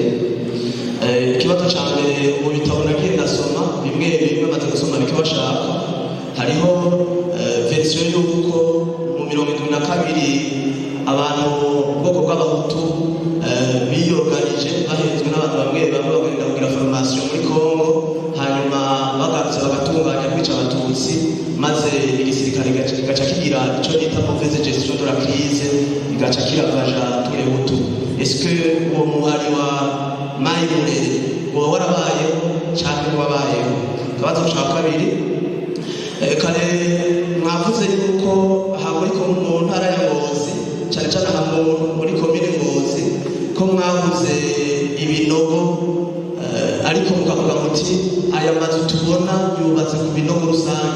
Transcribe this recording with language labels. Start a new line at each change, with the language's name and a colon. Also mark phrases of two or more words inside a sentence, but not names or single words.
Rundi: Ikibazo cya mbere mu bitabo nagiye ndasoma bimwe maze gusoma bikabashaka hariho verisiyo y'uko mu 1972 abantu ubwoko bw'abahutu biyoganije bahenzwe n'abantu bamwe bagenda kugira formation muri Congo, hanyuma bagarutse bagatunganya kwica abatutsi, maze igisirikare kigaca kigira icyo bita
French: mauvaise gestion de la crise,
Rundi: kigaca kiravaja
French: tous les hutus. Est-ce que
Rundi: uwo muhari wa Mayimurere uwo warabayeho cyangwa wabayeho? Akabazo ka kabiri, kare mwavuze yuko muri mu ntara ya Ngozi cyane cyane muri komine Ngozi ko mwavuze ibinogo, ariko mukavuga muti aya mazu tubona yubatse ku binogo rusange.